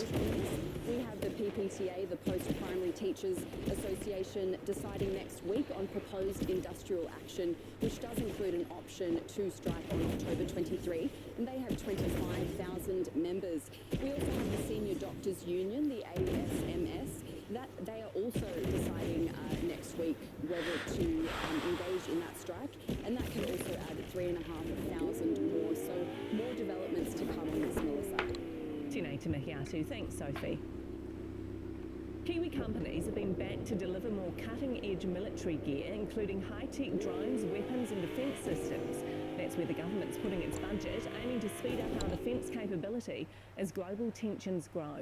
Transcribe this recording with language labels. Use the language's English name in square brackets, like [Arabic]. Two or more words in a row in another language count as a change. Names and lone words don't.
[English] We have the PPTA, the Post-Primary Teachers Association, deciding next week on proposed industrial action, which does include an option to strike on October 23, and they have 25,000 members. We also have the Senior Doctors Union, the ASMS, that they are also deciding next week whether to engage in that strike, and that can also add 3,500 more. So more developments to come on this, Melissa. [Māori] Tēnei te mihi atu. [English] Thanks, Sophie. Kiwi companies have been backed to deliver more cutting-edge military gear, including high-tech drones, weapons and defence systems. That's where the government's putting its budget, aiming to speed up our defence capability as global tensions grow.